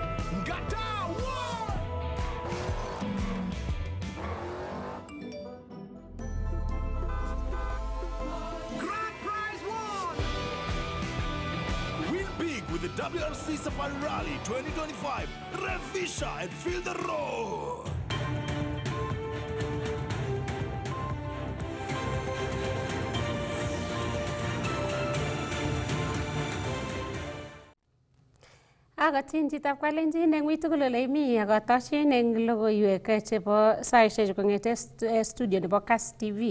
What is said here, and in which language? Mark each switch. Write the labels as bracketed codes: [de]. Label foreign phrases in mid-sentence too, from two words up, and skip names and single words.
[en] Ngata won! Grand prize won! Win big with the WRC Safari Rally 2025. Revisha and feel the roar! [kln] Agatin chitap Kalenjin eng uitugul ole imi akatoshin eng logoiwek chebo saishechu kong'ete studio nebo Kass TV.